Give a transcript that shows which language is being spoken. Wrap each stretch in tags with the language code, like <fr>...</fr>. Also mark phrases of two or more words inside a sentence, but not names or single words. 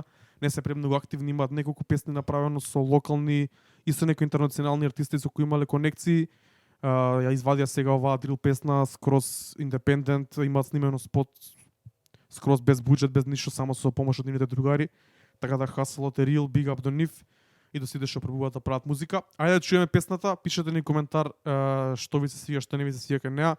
<mk>Не се премногу активни, имаат неколку песни направено со локални и со некои интернационални артисти со кои имале конекции. Ја извадија сега оваа дрил песна скроз индепендент, имаат снимено спот скроз без буџет, без ништо, само со помош од нивните другари. Така да hustle е real,</mk> <en>big up</en> <mk>до нив и до сите што пробуваат да прават музика. Ајде да чуеме песната, пишете ни коментар што ви се свија, што не ви се свија кај неа.</mk>